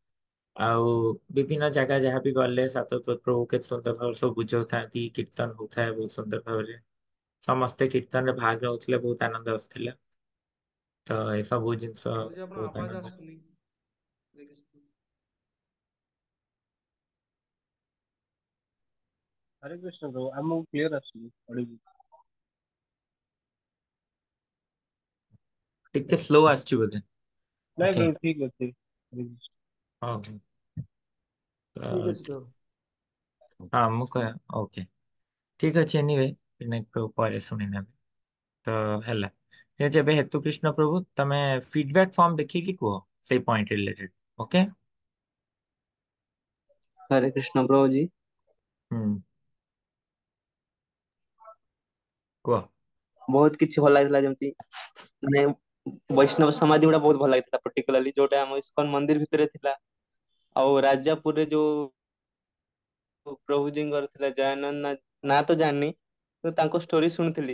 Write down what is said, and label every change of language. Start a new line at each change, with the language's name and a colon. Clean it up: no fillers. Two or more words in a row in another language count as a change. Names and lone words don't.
Odia: ଆଉ ବିଭିନ୍ନ ଜାଗା ଯାହା ବି ଗଲେ ସାତପତ ପ୍ରଭୁ କେତେ ସୁନ୍ଦର ଭାବରେ ସବୁ ବୁଝାଉଥାନ୍ତି, କୀର୍ତ୍ତନ ହଉଥାଏ ବହୁତ ସୁନ୍ଦର ଭାବରେ, ସମସ୍ତେ କୀର୍ତ୍ତନରେ ଭାଗ ନେଉଥିଲେ, ବହୁତ ଆନନ୍ଦ ଆସୁଥିଲା। ତ ଏସବୁ ଜିନିଷ ପ୍ରଭୁଜୀ ଆପଣ ବହୁତ ଆବାଜ ଆନନ୍ଦ। ଆସୁନି। ଦେଖି-
Hindi: हरे कृष्ण प्रभु
Odia: ଆମକୁ କ୍ଲିୟର ଆସୁନି ଅଡିଓ। ଟିକେ ସ୍ଲୋ ଆସୁଛି ବୋଧେ। ନାଇଁ ଓକେ, ପ୍ରଭୁ ଠିକ ଅଛି। ହରେ କୃଷ୍ଣ। ହଉ ହଉ। ଠିକ ତ ଅଛି ପ୍ରଭୁ। ହଁ ମୁଁ କହ ଓକେ, ଠିକ ଅଛି। ଏନିୱେ ବିନାୟକ ପ୍ରଭୁ ପରେ ଶୁଣି ନେବେ। ତ ହେଲା, ଠିକ ଅଛି। ଏବେ ହେତୁ କୃଷ୍ଣ ପ୍ରଭୁ ତମେ
English: feedback form
Odia: ଦେଖିକି କୁହ ସେଇ
English: point related.
Odia: ଓକେ।
Hindi: हरे कृष्ण प्रभु जी।
Odia: ହୁଁ, କୁହ। ବହୁତ କିଛି ଭଲ ଲାଗିଥିଲା, ଯେମିତି ମାନେ ବୈଷ୍ଣବ ସମାଧି ଗୁଡା ବହୁତ ଭଲ ଲାଗିଥିଲା, ପର୍ଟିକୁଲାରଲି ଯୋଉଟା ଆମ ଇସ୍କନ ମନ୍ଦିର ଭିତରେ ଥିଲା। ଆଉ ରାଜାପୁରରେ ଯୋଉ ପ୍ରଭୁଜୀଙ୍କର ଥିଲା ଜୟାନନ୍ଦ ନା ତ ଜାଣିନି, ତ ତାଙ୍କ ଷ୍ଟୋରି ଶୁଣିଥିଲି।